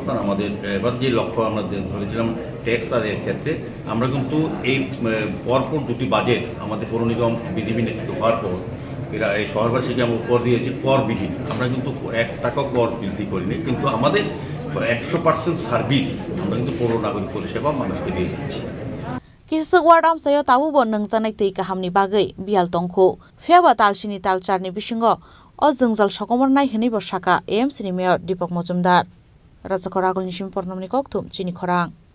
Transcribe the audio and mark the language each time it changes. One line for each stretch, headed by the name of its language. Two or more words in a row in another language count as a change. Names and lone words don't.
Bangla: কারণ আমাদের এবার যে লক্ষ্য আমরা ধরেছিলাম ট্যাক্স আদায়ের ক্ষেত্রে, আমরা কিন্তু এই পরপর 2টি বাজেট আমাদের পৌর নিগম বিজেপি নেতৃত্ব হওয়ার পর এরা এই শহরবাসীকে আমরা কর দিয়েছি করবিহীন। আমরা কিন্তু 1 টাকা কর বৃদ্ধি করিনি, কিন্তু আমাদের 100% সার্ভিস আমরা কিন্তু পৌর নাগরিক পরিষেবা মানুষকে দিয়ে যাচ্ছি।
Kok Borok: Kisuk ward amsayo tabubo nangjanai tei kahamni bagui bial tongkhu pheba talsini talcharni bisingo o jungjal sokomornai hini bo saka AMC ni mayor Deepak Mojumdar Rajakor agolni sim pornomni kokthum chini khorang